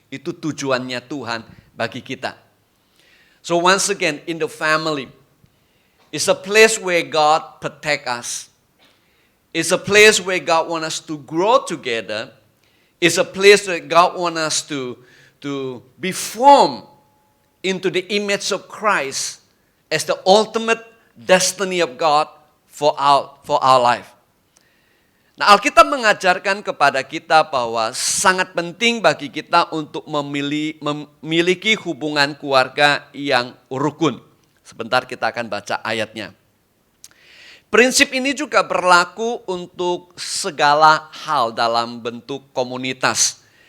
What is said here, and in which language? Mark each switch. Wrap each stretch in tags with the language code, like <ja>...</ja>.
<id>Itu tujuannya Tuhan bagi kita.</id> <en>So once again, in the family, it's a place where God protect us. It's a place where God wants us to grow together. It's a place where God wants us to be formed into the image of Christ as the ultimate destiny of God for our life.</en> <id>Nah, Alkitab mengajarkan kepada kita bahwa sangat penting bagi kita untuk memiliki hubungan keluarga yang rukun. Sebentar kita akan baca ayatnya. Prinsip ini juga berlaku untuk segala hal dalam bentuk komunitas.</id>